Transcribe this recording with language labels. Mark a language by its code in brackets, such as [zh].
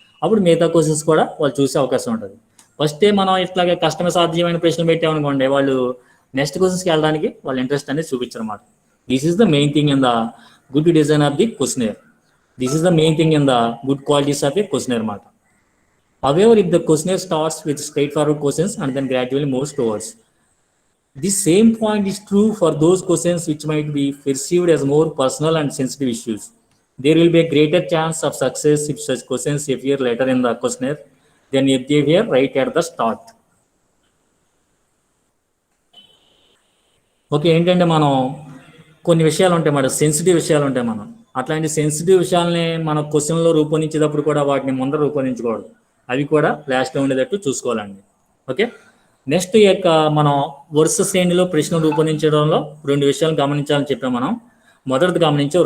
[te] అప్పుడు మిగతా క్వశ్చన్స్ కూడా వాళ్ళు చూసే అవకాశం ఉంటుంది. ఫస్టే మనం ఇట్లాగే కష్టమ సాధ్యమైన ప్రశ్నలు పెట్టామనుకోండి, వాళ్ళు నెక్స్ట్ క్వశ్చన్స్కి వెళ్ళడానికి వాళ్ళు ఇంట్రెస్ట్ అనేది చూపించారన్నమాట. [en] This is the main thing in the good design of the questionnaire. This is the main thing in the good qualities of the questionnaire అన్నమాట. However, if the questionnaire starts with straightforward questions and then gradually moves towards, this same point is true for those questions which might be perceived as more personal and sensitive issues. There will be a greater chance of success if such questions appear later in the questionnaire than if they appear right at the start. [te] Okay, ఏంటంటే మనం కొన్ని విషయాలు ఉంటాయి మన sensitive విషయాలు ఉంటాయి. మనం అట్లాంటి సెన్సిటివ్ విషయాలని మన క్వశ్చన్లో రూపొందించేటప్పుడు కూడా వాటిని ముందర రూపొందించకూడదు. అవి కూడా లాస్ట్లో ఉండేటట్టు చూసుకోవాలండి. ఓకే, నెక్స్ట్ ఈ యొక్క మనం వరుస శ్రేణిలో ప్రశ్న రూపొందించడంలో 2 విషయాలు గమనించాలని చెప్పాం మనం. మొదటిది గమనించాం.